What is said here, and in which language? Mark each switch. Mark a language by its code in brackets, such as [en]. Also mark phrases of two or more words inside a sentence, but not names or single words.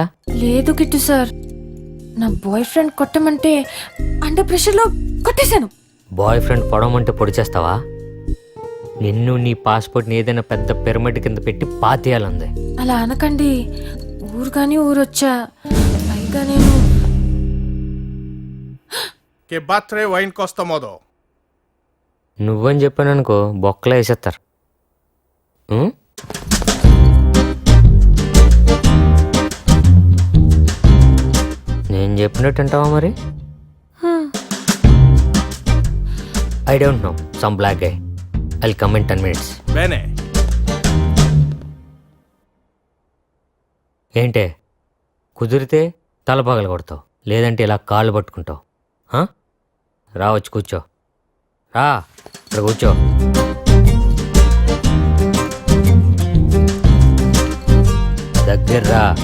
[te] లేదు కిట్టు సార్, నా [en] boy friend [te] కొట్టమంటే [en] under pressureలో [te] కొట్టేశాను. [en] boy friend [te] పొడవమంటే పొడి చేస్తావా? నిన్ను నీ పాస్పోర్ట్ని ఏదైనా పెద్ద పిరమిడ్ కింద పెట్టి పాతేయాలంది. అలా అనకండి, ఊరు కానీ ఊరొచ్చా. పైగా నేను [it] che battere va in questo modo. [te] నువ్వని చెప్పాననుకో బొక్కలో వేసేస్తారు. ఉం? నేను చెప్పినట్టు అంటావా మరి? [en] I don't know, some black guy. I'll come in 10 minutes. [it] Bene. [te] ఏంటే, కుదిరితే తల పగల కొడతావు, లేదంటే ఇలా కాళ్ళు పట్టుకుంటావు. రా, వచ్చి కూర్చో. రా, ఇక్కడ కూర్చో. దగ్గర రా.